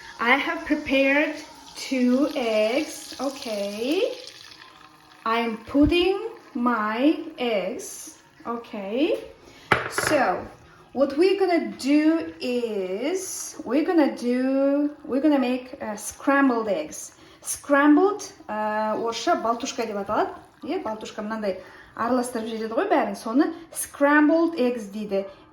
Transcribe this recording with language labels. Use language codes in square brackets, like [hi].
[en] I have prepared 2 eggs, okay? I'm putting my eggs, okay? So, what we're gonna do is, we're gonna make scrambled eggs. [kk] Scrambled, орысша балтушка деп аталады. Балтушка мынандай араластырып жібереді ғой бәрін. Соны scrambled eggs дейді.